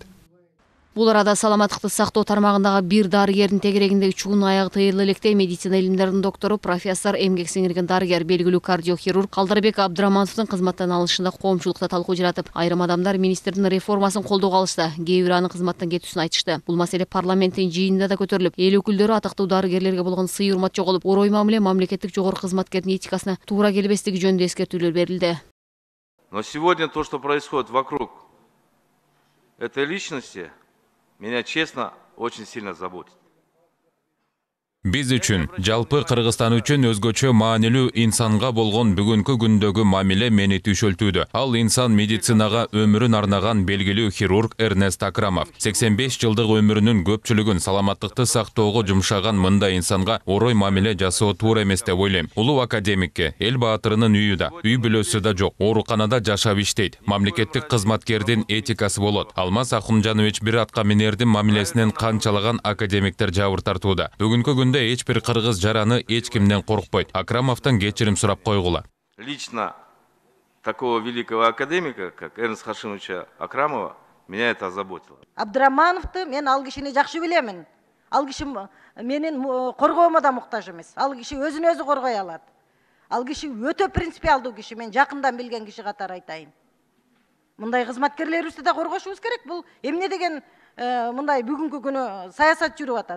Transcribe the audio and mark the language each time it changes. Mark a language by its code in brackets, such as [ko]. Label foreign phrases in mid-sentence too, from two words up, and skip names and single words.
[ky] Бул арада саламаттыкты сактоо тармагындагы бир дарыгердин тегерегиндеги чуун аягы тыйылы электе медицина илимдеринин доктору, профессор, эмгек сиңирген дарыгер, белгилүү кардиохирург Калдарбек Абдырамановдун кызматтан алышында коомчулукта талкуу жаратып, айрым адамдар министрдин реформасын колдоого алышты, кээ бирөө анын кызматтан кетүүсүн айтышты. Бул маселе парламенттин жыйынында да көтөрүлүп, эл өкүлдөрү атактуу дарыгерлерге болгон сый-урмат жоголуп, орой мамиле мамлекеттик жогорку кызматкердин этикасына туура келбестиги жөнүндө эскертүүлөр берилди. [ru] Но сегодня то, что происходит вокруг этой личности, меня, честно, очень сильно заботит. [ky] Биз үчүн, жалпы Кыргызстан үчүн өзгөчө маанилүү инсанга болгон бүгүнкү күндөгү мамиле мени түшөлтүүдө. Ал инсан медицинага өмүрүн арнаган белгилүү хирург Эрнст Акрамов. 85 жылдык өмүрүнүн көпчүлүгүн саламаттыкты сактоого жумшаган мындай инсанга орой мамиле жасоо туура эмес деп ойлойм. Улуу академикке, эл баатырынын үйү да, үй бүлөсү да жок. Ооруканада жашап иштейт. Мамлекеттик кызматкердин этикасы болот. Алмаз Ахунжанович бир атка минердин мамилесинен канчалаган академиктер жабыр тартууда. Бүгүнкү күндө эч бир кыргыз жараны эч кимден коркпойт. Акрамовдон кечирим сурап койгула. [ru] Лично такого великого академика, как Эрнст Хашимовича Акрамова, меня это озаботило. [ky] Абдырамановду мен ал кишини жакшы билемин. Ал киши менин коргоомо да муктаж эмес. Ал киши өзүн өзү коргой алат. Ал киши өтө принципиалдуу киши, мен жакындан билген киши катары айтайын. Мындай кызматкерлерибизди да коргошубуз керек. Бул эмне деген мындай бүгүнкү күнү саясат жүрүп атат.